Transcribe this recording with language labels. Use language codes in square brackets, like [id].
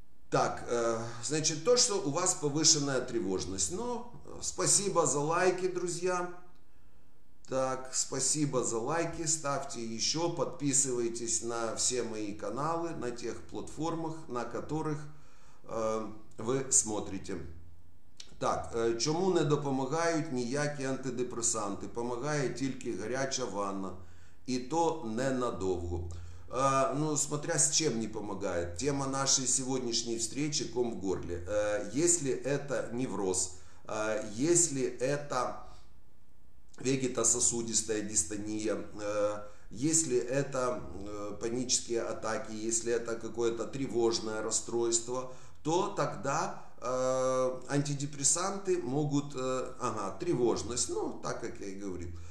[ru] Так, значит, то, что у вас повышенная тревожность. Но спасибо за лайки, друзья. Так, спасибо за лайки. Ставьте еще, подписывайтесь на все мои каналы, на тех платформах, на которых ви смотрите. [uk] Так, чому не допомагають ніякі антидепресанти? Помагає тільки гаряча ванна. І то ненадовго. [ru] Ну, смотря с чем не помогает. Тема нашей сегодняшней встречи – ком в горле. Если это невроз, если это вегетососудистая дистония, если это панические атаки, если это какое-то тревожное расстройство, то тогда антидепрессанты могут, тревожность, ну, так как я и говорил.